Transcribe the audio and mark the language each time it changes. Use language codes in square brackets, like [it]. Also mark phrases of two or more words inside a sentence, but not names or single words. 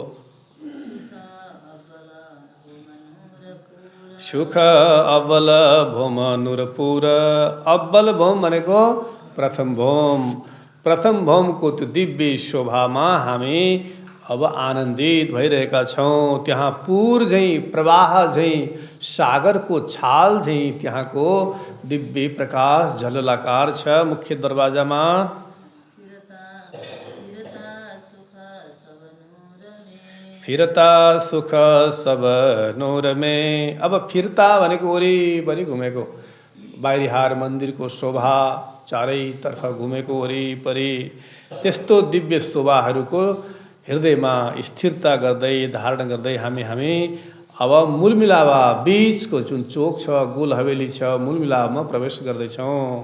[hi] सुख अव्वल भूम नुरपुर [ne] अव्वल भूम भनेको प्रथम भूमको त्यो दिव्य शोभामा हामी अब आनन्दित भइरहेका छौँ। त्यहाँ पुर झैँ प्रवाह झैँ सागरको छाल झैँ त्यहाँको दिव्य प्रकाश झललाकार छ मुख्य दरवाजामा। [hi] फिरता सुख सब नूर में [ne] अब फिरता भनेको वरिपरि घुमेको बाहिरिहार मन्दिरको शोभा चारैतर्फ घुमेको वरिपरि त्यस्तो दिव्य शोभाहरूको हृदयमा स्थिरता गर्दै धारण गर्दै हामी अब मूल मिलावा बीचको जुन चोक छ गोल हवेली छ मूल मिलावमा प्रवेश गर्दैछौँ।